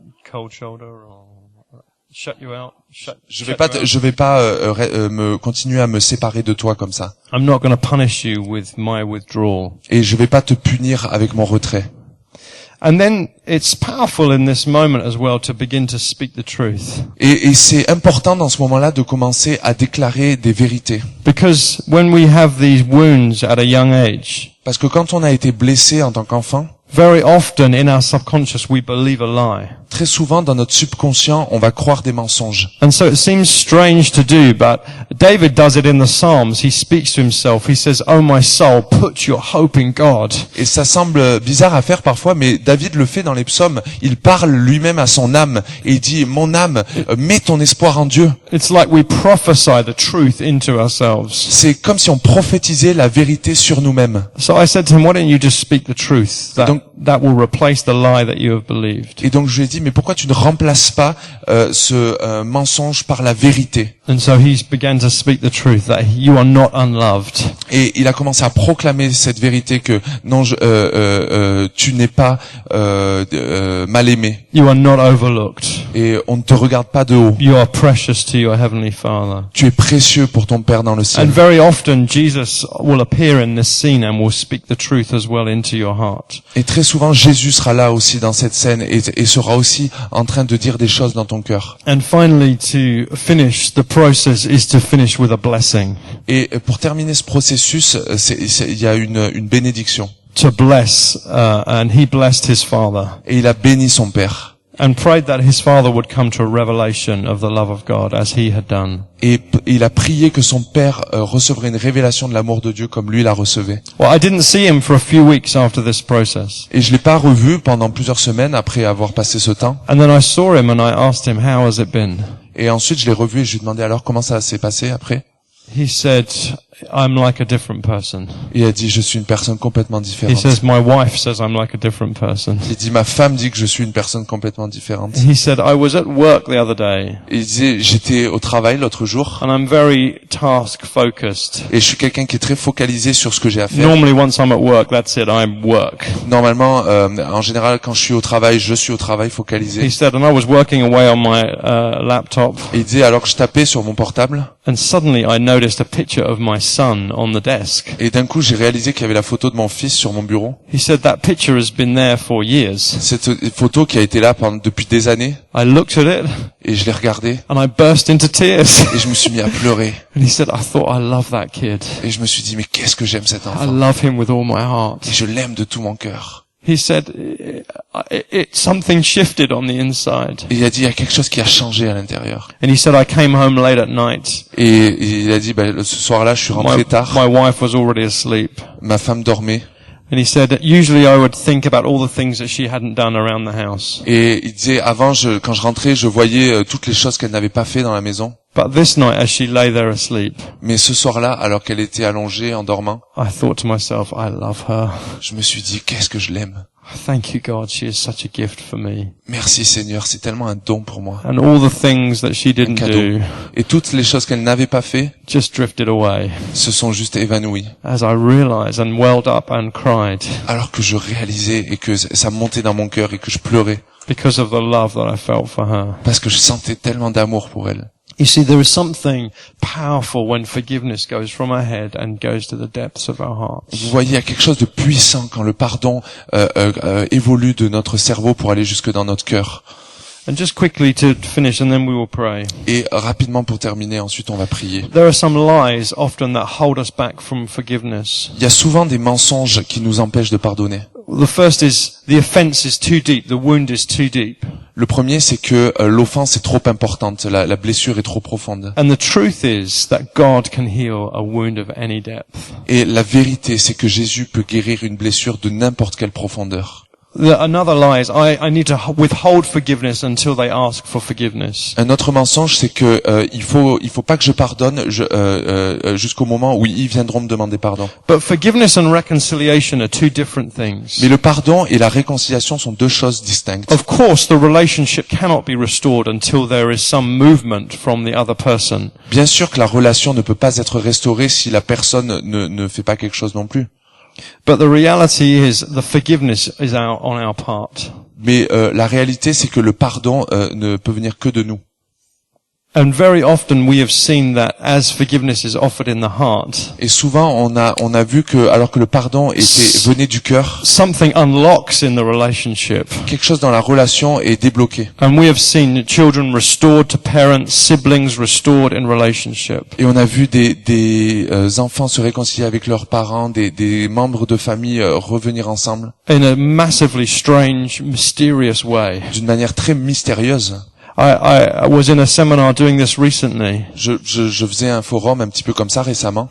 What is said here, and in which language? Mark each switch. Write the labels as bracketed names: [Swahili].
[English] Cold shoulder or shut you out. [French] je vais pas me continuer à me séparer de toi comme ça. [English] I'm not going to punish you with my withdrawal. [French] Et je vais pas te punir avec mon retrait. [English] And then it's powerful in this moment as well to begin to speak the truth. [French] Et c'est important dans ce moment-là de commencer à déclarer des vérités. [English] Because when we have these wounds at a young age, [French] Parce que quand on a été blessé en tant qu'enfant, [English] very often in our subconscious we believe a lie. [French] très souvent dans notre subconscient, on va croire des mensonges. [English] And so it seems strange to do, but David does it in the Psalms. He speaks to himself. He says, "Oh my soul, put your hope in God." [French] Et ça semble bizarre à faire parfois, mais David le fait dans les psaumes. Il parle lui-même à son âme et il dit, mon âme, mets ton espoir en Dieu. [English] It's like we prophesy the truth into ourselves. [French] C'est comme si on prophétisait la vérité sur nous-mêmes. [English] So I said to him, why don't you just speak the truth? That will replace the lie that you have believed. [French] Et donc je lui ai dit, mais pourquoi tu ne remplaces pas ce mensonge par la vérité? [English] And so he began to speak the truth, that you are not unloved. [French] Et il a commencé à proclamer cette vérité que non, tu n'es pas mal aimé. [English] You are not overlooked. [French] Et on ne te regarde pas de haut. [English] You are precious to your heavenly Father. [French] Tu es précieux pour ton Père dans le ciel. [English] And very often Jesus will appear in this scene and will speak the truth as well into your heart. [French] Et très souvent, Jésus sera là aussi dans cette scène et sera aussi en train de dire des choses dans ton cœur. [English] And finally, to finish the process is to finish with a blessing. [French] Et pour terminer ce processus, il y a une bénédiction. [English] To bless, and he blessed his father. [French] Et il a béni son père. [English] And prayed that his father would come to a revelation of the love of God as he had done. [French] Et il a prié que son père recevrait une révélation de l'amour de Dieu comme lui la recevait. [English] Well, I didn't see him for a few weeks after this process. [French] Et je l'ai pas revu pendant plusieurs semaines après avoir passé ce temps. [English] And then I saw him and I asked him, how has it been? [French] Et ensuite, je l'ai revu et je lui ai demandé alors comment ça s'est passé après. [English] He said, I'm like a different person. [French] Il a dit, je suis une personne complètement [English] He [French] différente. [English] says, my wife says I'm like a different person. [French] Il dit, ma femme dit que je suis une personne complètement différente. [English] He said, I was at work the other day [French] Et il disait, j'étais au travail l'autre jour [English] and I'm very task focused. [French] et je suis quelqu'un qui est très focalisé sur ce que j'ai à faire. [English] Normally once I'm at work, that's it, I'm work. [French] Normalement, en général, quand je suis au travail, je suis au travail focalisé. [English] He said, and I was working away on my laptop [French] Et il disait, alors que je tapais sur mon portable, [English] and suddenly I noticed a picture of my son on the desk. [French] et d'un coup, j'ai réalisé qu'il y avait la photo de mon fils sur mon bureau. [English] He said, that picture has been there for years. [French] Cette photo qui a été là depuis des années, [English] I looked at it [French] et je l'ai regardée, [English] and I burst into tears. [French] et je me suis mis à pleurer. [English] And he said, I thought I love that kid. [French] Et je me suis dit, mais qu'est-ce que j'aime cet [English] I [French] enfant. [English] love him with all my heart. [French] Et je l'aime de tout mon cœur. [English] He said, something shifted on the inside. [French] Et il a dit, il y a quelque chose qui a changé à l'intérieur. [English] And he said, I came home late at night. [French] Et il a dit, ce soir-là, je suis rentré tard. [English] My wife was already asleep. [French] Ma femme dormait. [English] And he said, usually I would think about all the things that she hadn't done around the house. [French] Et il disait, avant, quand je rentrais, je voyais toutes les choses qu'elle n'avait pas fait dans la maison. [English] But this night, as she lay there asleep, [French] Mais ce soir-là, alors qu'elle était allongée en dormant, [English] I thought to myself, I love her. [French] je me suis dit, qu'est-ce que je l'aime. [English] Thank you, God. She is such a gift for me. [French] Merci Seigneur, c'est tellement un don pour moi. [English] And all the things that she didn't [French] Cadeau. [English] do [French] Et toutes les choses qu'elle n'avait pas fait [English] just drifted away [French] se sont juste évanouies. [English] as I realized and welled up and cried [French] Alors que je réalisais et que ça montait dans mon cœur et que je pleurais. [English] because of the love that I felt for her. [French] Parce que je sentais tellement d'amour pour elle. [English] You see, there is something powerful when forgiveness goes from our head and goes to the depths of our hearts. [French] Vous voyez, il y a quelque chose de puissant quand le pardon évolue de notre cerveau pour aller jusque dans notre cœur. [English] And just quickly to finish, and then we will pray. [French] Et rapidement pour terminer, ensuite on va prier. [English] There are some lies often that hold us back from forgiveness. [French] Il y a souvent des mensonges qui nous empêchent de pardonner. [English] The first is the offense is too deep, the wound is too deep. [French] Le premier, c'est que l'offense est trop importante, la blessure est trop profonde. [English] And the truth is that God can heal a wound of any depth. [French] Et la vérité, c'est que Jésus peut guérir une blessure de n'importe quelle profondeur. [English] Another lie is I need to withhold forgiveness until they ask for forgiveness. [French] Un autre mensonge, c'est que il faut pas que je pardonne jusqu'au moment où ils viendront me demander pardon. [English] But forgiveness and reconciliation are two different things. [French] Mais le pardon et la réconciliation sont deux choses distinctes. [English] Of course, the relationship cannot be restored until there is some movement from the other person. [French] Bien sûr que la relation ne peut pas être restaurée si la personne ne fait pas quelque chose non plus. [English] But the reality is the forgiveness is on our part. [French] Mais la réalité, c'est que le pardon ne peut venir que de nous. [English] And very often we have seen that as forgiveness is offered in the heart, [French] Et souvent, on a vu que, alors que le pardon venait du cœur, [English] something unlocks in the relationship. [French] quelque chose dans la relation est débloqué. [English] And we have seen children restored to parents, siblings restored in relationship. [French] Et on a vu des enfants se réconcilier avec leurs parents, des membres de famille revenir ensemble [English] In a massively strange, mysterious way. [French] d'une manière très mystérieuse. [English] I was in a seminar doing this recently, [French] Je faisais un forum un petit peu comme ça récemment,